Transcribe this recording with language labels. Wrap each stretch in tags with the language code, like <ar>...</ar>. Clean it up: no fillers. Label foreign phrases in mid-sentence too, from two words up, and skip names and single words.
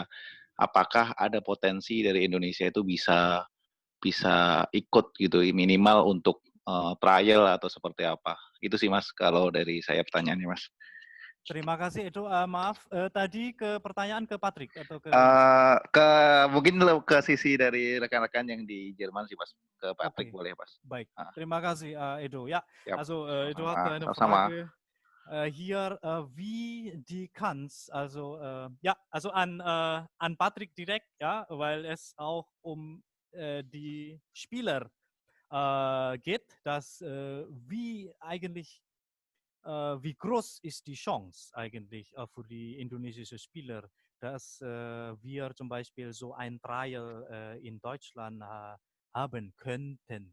<id>Apakah ada potensi dari Indonesia itu bisa ikut gitu, minimal untuk trial atau seperti apa? Itu sih Mas, kalau dari saya pertanyaannya Mas. Terima kasih Edo. Maaf, tadi ke pertanyaan ke Patrick atau ke mungkin ke sisi dari rekan-rekan yang di Jerman sih Mas, ke Patrick boleh Mas. Baik, terima kasih Edo.</id> <de>Ja, also Edo hat eine</de> <id>sama.</id> <de>Frage hier, wie die Kans, also also an Patrick direkt, ja, weil es auch um die Spieler geht, dass wie groß ist die Chance eigentlich für die indonesischen Spieler, dass wir zum Beispiel so ein Trial in Deutschland haben könnten.</de>